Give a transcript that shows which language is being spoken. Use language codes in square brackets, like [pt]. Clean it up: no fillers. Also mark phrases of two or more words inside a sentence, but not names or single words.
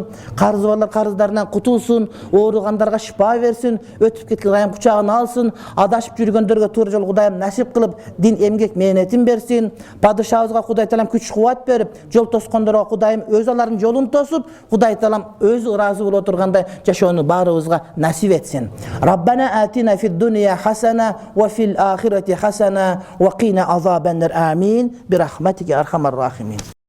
[ky] Карызы барлар карыздарынан кутулсун, ооругандарга шифа берсин, өтүп кеткен Кудайым кучагына алсын, адашып жүргөндөргө туура жол Кудайым насип кылып, дин эмгек мээнетин берсин. Падышабызга Кудай Таалам күч берip, жол тоскондорго Кудайым өз алардын жолун тосуп, Кудай Таалам өзү ыраазы боло тургандай жашоону баарыбызга насип этсин. [ar] ربنا آتنا في الدنيا حسنة وفي الآخرة حسنة وقنا عذاب النار. Amin. برحمتك أرحم الراحمين.